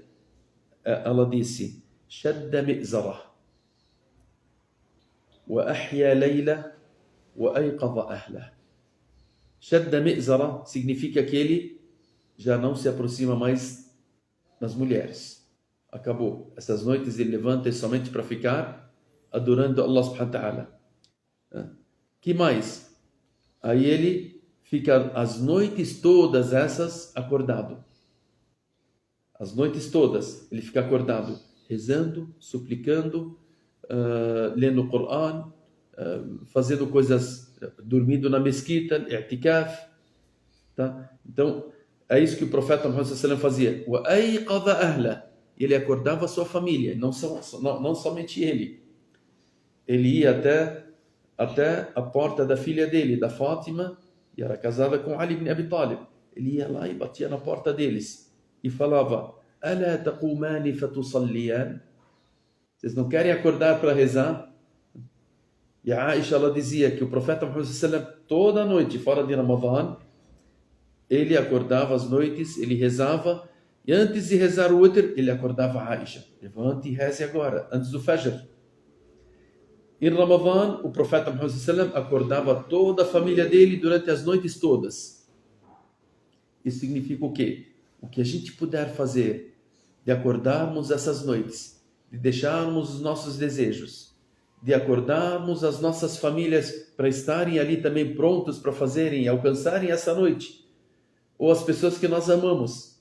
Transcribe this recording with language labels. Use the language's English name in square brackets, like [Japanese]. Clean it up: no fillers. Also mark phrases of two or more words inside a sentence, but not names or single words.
[Portuguese] Ela disse, [Arabic] شد مئزره وأحيا ليلة وأيقظ أهله. شد مئزره [Portuguese] significa que ele já não se aproxima mais das mulheres. Acabou. Essas noites ele levanta somente para ficar adorando Allah [Arabic] سبحانه وتعالى. [Portuguese] Que mais? Aí ele fica as noites todas essas acordado. As noites todas ele fica acordado, rezando, suplicando, lendo o Coran, fazendo coisas, dormindo na mesquita, i'tikaf, tá? Então, é isso que o profeta Muhammad [Arabic] صلى الله عليه وسلم [Portuguese] fazia. [Arabic] وَأَيْقَظَ أَهْلَهُ. [Portuguese] Ele acordava a sua família, não somente ele. Ele ia até a porta da filha dele, da Fátima, e era casada com Ali ibn Abi Talib. Ele ia lá e batia na porta deles e falava, [Arabic] أَلَا تَقُومَانِ فَتُصَلِّيَانِ. [Portuguese] Vocês não querem acordar para rezar? E a Aisha, ela dizia que o profeta Muhammad [Arabic] صلى الله عليه وسلم, [Portuguese] toda noite, fora de Ramadã, ele acordava às noites, ele rezava, e antes de rezar o witr, ele acordava a Aisha. Levante e reze agora, antes do Fajr. Em Ramadã, o profeta Muhammad [Arabic] صلى الله عليه وسلم [Portuguese] acordava toda a família dele durante as noites todas. Isso significa o quê? O que a gente puder fazer de acordarmos essas noites, de deixarmos os nossos desejos, de acordarmos as nossas famílias para estarem ali também prontos para fazerem, alcançarem essa noite, ou as pessoas que nós amamos.